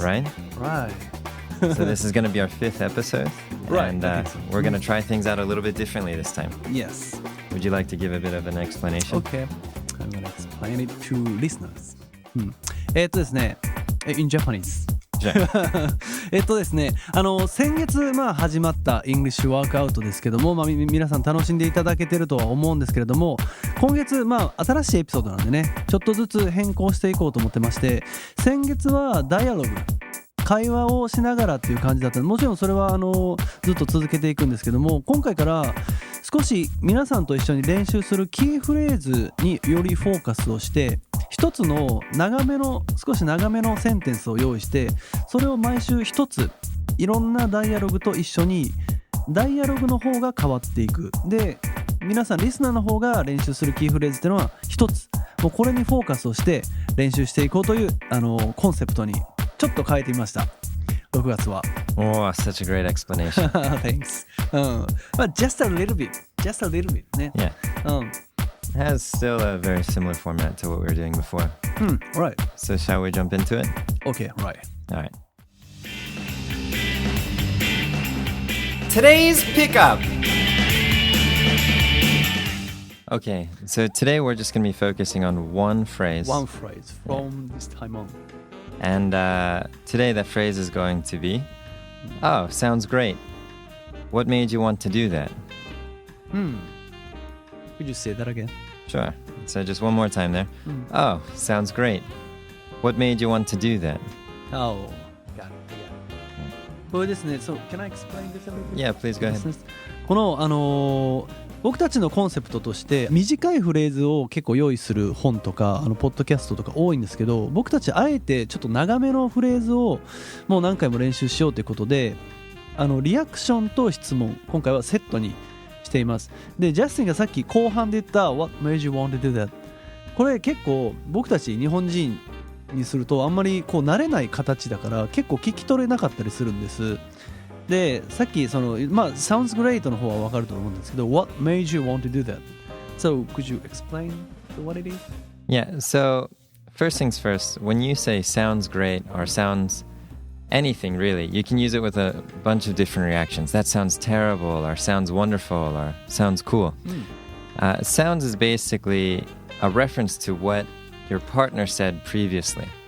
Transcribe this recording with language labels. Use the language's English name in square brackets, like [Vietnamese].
[English] Right? Right. So this is going to be our 5th episode. Right, And I think so. we're going to try things out a little bit differently this time. Yes. Would you like to give a bit of an explanation? Okay. I'm gonna explain it to listeners. [Japanese] ですね、 [English] in Japanese. [Japanese] ですね、先月始まったイングリッシュワークアウトですけども、皆さん楽しんでいただけてるとは思うんですけれども、今月新しいエピソードなんでね、ちょっとずつ変更していこうと思ってまして、先月はダイアログ、会話をしながらっていう感じだったので、もちろんそれはずっと続けていくんですけども、今回から少し皆さんと一緒に練習するキーフレーズによりフォーカスをして、一つの少し長めのセンテンスを用意して、それを毎週一ついろんなダイアログと一緒にダイアログの方が変わっていく。で、皆さんリスナーの方が練習するキーフレーズっていうのは一つ、もうこれにフォーカスをして練習していこうというコンセプトにちょっと変えてみました。 6月は。 [English] Oh, such a great explanation. Thanks. But just a little bit ね。 Yeah. It has still a very similar format to what we were doing before. Right. So shall we jump into it? Okay, right. All right. Today's pickup! Okay, so today we're just going to be focusing on one phrase. One phrase from this time on. And today that phrase is going to be, oh, sounds great. What made you want to do that? Could you say that again? Sure. So just one more time there. Oh, sounds great. What made you want to do that? Oh, got it. Yeah. [Japanese] これですね。 [English] So, can I explain this a little bit? Yeah, please go ahead. [Japanese] この僕たちのコンセプトとして短いフレーズを結構用意する本とかポッドキャストとか多いんですけど、僕たちあえてちょっと長めのフレーズをもう何回も練習しようということで、リアクションと質問、今回はセットにしています。で、ジャスティンがさっき後半で言った [English] What made you want to do that? [Japanese] これ結構僕たち日本人にするとあんまりこう慣れない形だから結構聞き取れなかったりするんです。で、さっき [English] sounds great [Japanese] の方は分かると思うんですけど [English] What made you want to do that? So could you explain what it is? Yeah, so first things first, when you say sounds great or sounds anything really, you can use it with a bunch of different reactions. That sounds terrible or sounds wonderful or sounds cool. Sounds is basically a reference to what your partner said previously.